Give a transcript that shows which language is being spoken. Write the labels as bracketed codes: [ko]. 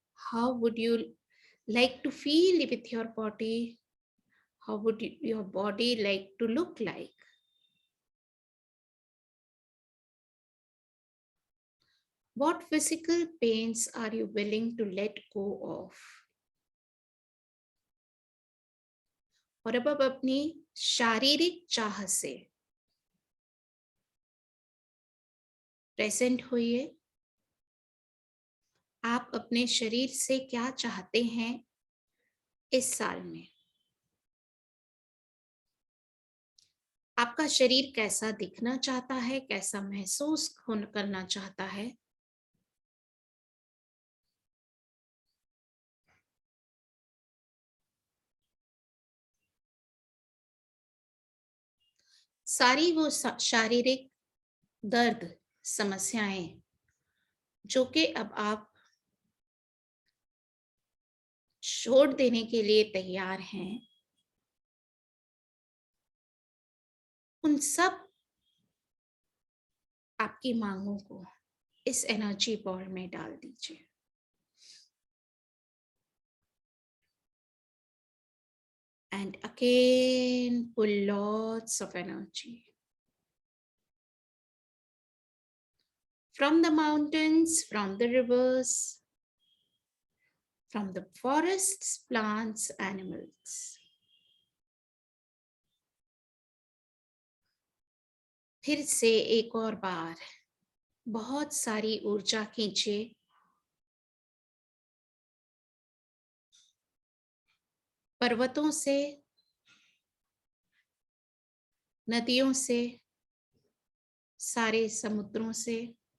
[en] How would you like to feel with your body? How would your body like to look like? What physical pains are you willing to let go of? [hi] और अब आप अपनी शारीरिक चाह से present होइए। आप अपने शरीर से क्या चाहते हैं इस साल में? आपका शरीर कैसा दिखना चाहता है, कैसा महसूस करना चाहता है? सारी वो शारीरिक दर्द, समस्याएं जो कि अब आप छोड़ देने के लिए तैयार हैं, उन सब आपकी मांगों को इस एनर्जी बॉल में डाल दीजिए। [en] And again, pull lots of energy from the mountains, from the rivers, from the forests, plants, animals. [hi] फिर से एक और बार बहुत सारी ऊर्जा खींचे पर्वतों से, नदियों से, सारे समुद्रों से,